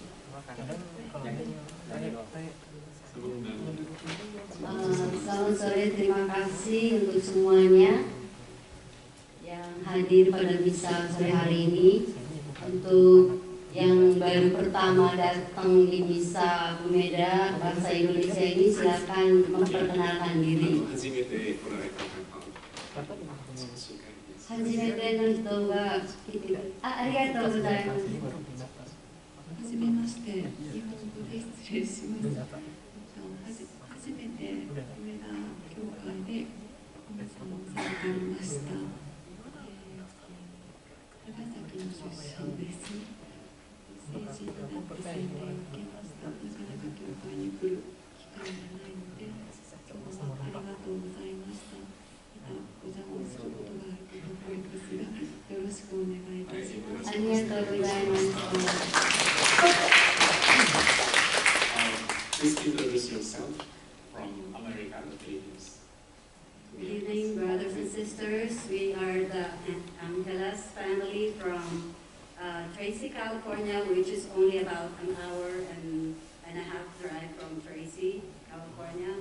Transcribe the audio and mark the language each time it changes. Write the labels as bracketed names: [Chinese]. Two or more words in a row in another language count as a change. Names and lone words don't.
[Indonesian] Selamat sore, terima kasih untuk semuanya yang hadir pada misa sore hari ini. Untuk yang baru pertama datang di misa Bumeda Bahasa Indonesia ini, silakan memperkenalkan diri. [Japanese] 初めての人が来てくる. ありがとうございます. はじめまして、日本語で失礼します。初めて梅田教会で皆さんをされていました。長崎の出身です。成人になって洗礼を受けました。なかなか教会に来る機会がないので、今日はありがとうございました。またお邪魔することがあるかと思いますが、よろしくお願いいたします。ありがとうございました。 [English] Please introduce yourself from America, the Philippines. Good evening, brothers and sisters. We are the Angeles family from Tracy, California, which is only about an hour and a half drive from Tracy, California.